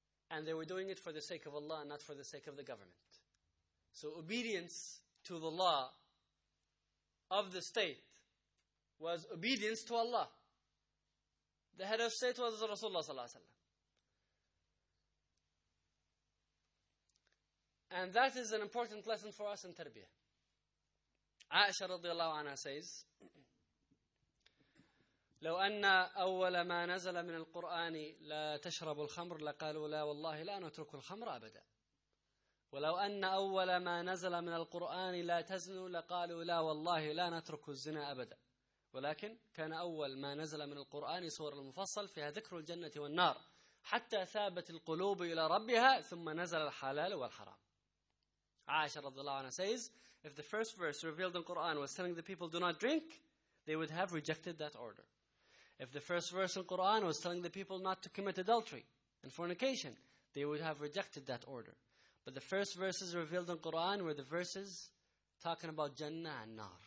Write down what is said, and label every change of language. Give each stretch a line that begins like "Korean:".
English: And they were doing it for the sake of Allah, not for the sake of the government. So obedience to the law of the state was obedience to Allah. The head of state was Rasulullah sallallahu alaihi wasallam. And that is an important lesson for us in tarbiyah.
Arabic: عائشة رضي الله عنها says, لو أن أول ما نزل من القرآن لا تشرب الخمر لقالوا لا والله لا نترك الخمر أبدا ولو أن أول ما نزل من القرآن لا تزنوا لقالوا لا والله لا نترك الزنا أبدا ولكن كان أول ما نزل من القرآن سورة المفصل فيها ذكر الجنة والنار حتى ثابت القلوب إلى ربها ثم نزل الحلال والحرام.
English: عائشة رضي الله عنها says, if the first verse revealed in Quran was telling the people do not drink, they would have rejected that order. If the first verse in Quran was telling the people not to commit adultery and fornication, they would have rejected that order. But the first verses revealed in Quran were the verses talking about Jannah and Nar.